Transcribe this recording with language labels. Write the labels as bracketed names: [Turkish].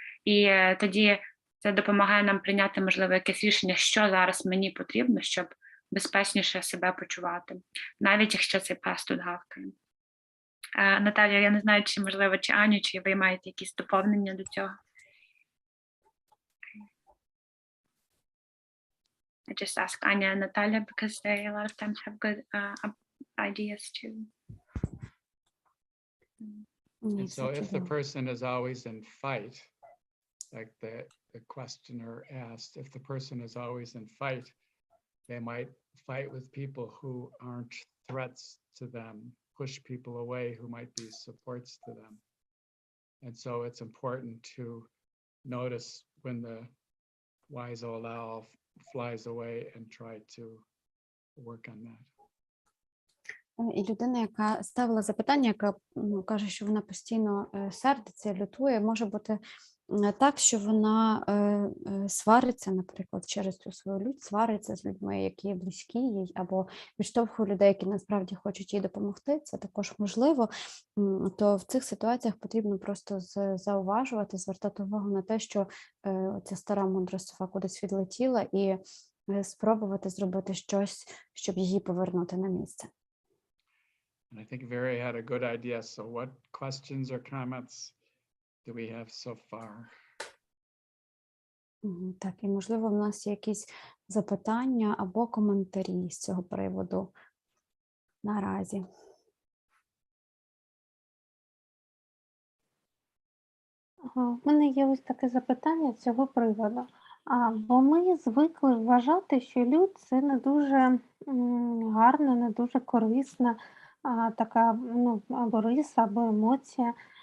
[Ukrainian] І тоді це допомагає нам прийняти, можливо, якесь рішення, що зараз мені потрібно, щоб безпечніше себе почувати, навіть якщо цей пес тут гавкає. Наталія, я не знаю, чи можливо, чи Аню, чи ви маєте якісь доповнення до цього? [English] I just ask Anya and Natalia because they a lot of times have good ideas too. [Ukrainian] Ні, [English] And so [Ukrainian] все [English] if the [Ukrainian] чудово. [English] person is always in fight, like the questioner asked, if the person is always in fight, they might fight with people who aren't threats to them, push people away who might be supports to them. And so it's important to notice when the wise old owl flies away and try to work on that. [Ukrainian] І людина, яка ставила запитання, яка каже, що вона постійно сердиться, лютує, може бути так, що вона свариться, наприклад, через цю свою лють, свариться з людьми, які близькі їй, або відштовхує людей, які насправді хочуть їй допомогти, це також можливо, то в цих ситуаціях потрібно просто зауважувати, звертати увагу на те, що ця стара мудра сова кудись відлетіла, і спробувати зробити щось, щоб її повернути на місце. [English] And I think Very had a good idea. So what questions or comments do we have so far? [Ukrainian] Так, і можливо, в нас є якісь запитання або коментарі з цього приводу наразі. В мене є ось таке запитання з цього приводу. Бо ми звикли вважати, що лють – це не дуже гарна, не дуже корисна така або риса, або емоція.